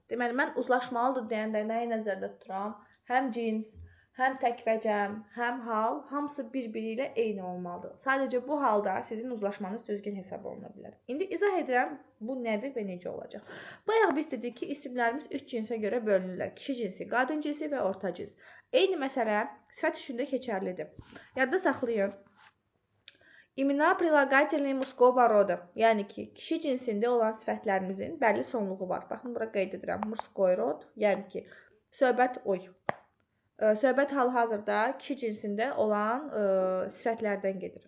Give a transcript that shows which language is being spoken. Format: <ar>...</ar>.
<az>Deməli, mən uzlaşmalıdır deyəndə nəyi nəzərdə tuturam? Həm cins, həm tək və cəm, həm hal, hamısı bir-biri ilə eyni olmalıdır. Sadəcə bu halda sizin uzlaşmanız düzgün hesab oluna bilər. İndi izah edirəm, bu nədir və necə olacaq. Bayaq biz dedik ki, isimlərimiz 3 cinsə görə bölünürlər. Kişi cinsi, qadın cinsi və orta cins. Eyni məsələ sifət üçündə keçərlidir. Yadda saxlayın.</az> <ru>İmena прилагательные мужского рода.</ru> <az>Yəni ki, kişi cinsində olan sifətlərimizin bəlli sonluğu var. Baxın, bura qeyd edirəm.</az> <ru>Mужской род,</ru> <az>yəni ki, söhbət söhbət hal-hazırda kişi cinsində olan sifətlərdən gedir.</az>